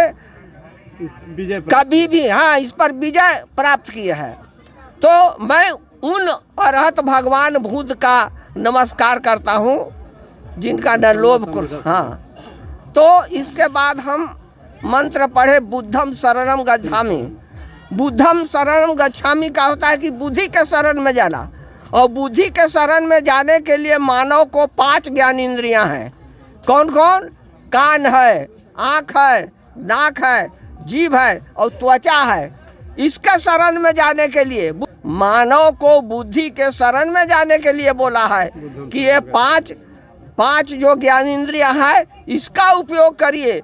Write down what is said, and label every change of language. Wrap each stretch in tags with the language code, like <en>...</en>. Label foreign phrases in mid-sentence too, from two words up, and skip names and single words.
<hi>विजय कभी भी इस पर विजय प्राप्त किए हैं। तो मैं उन अरहत भगवान बुद्ध का नमस्कार करता हूँ जिनका न लोभ तो इसके बाद हम मंत्र पढ़े</hi> <pi>बुद्धम शरणम गच्छामि। बुद्धम शरणम गच्छामि</pi> <hi>का होता है कि बुद्धि के शरण में जाना, और बुद्धि के शरण में जाने के लिए मानव को 5 ज्ञान इंद्रियां हैं। कौन कौन? कान है, आँख है, नाक है, जीभ है और त्वचा है। इसके शरण में जाने के लिए मानव को बुद्धि के शरण में जाने के लिए बोला है कि ये 5 जो ज्ञान इंद्रियां है इसका उपयोग करिए।</hi>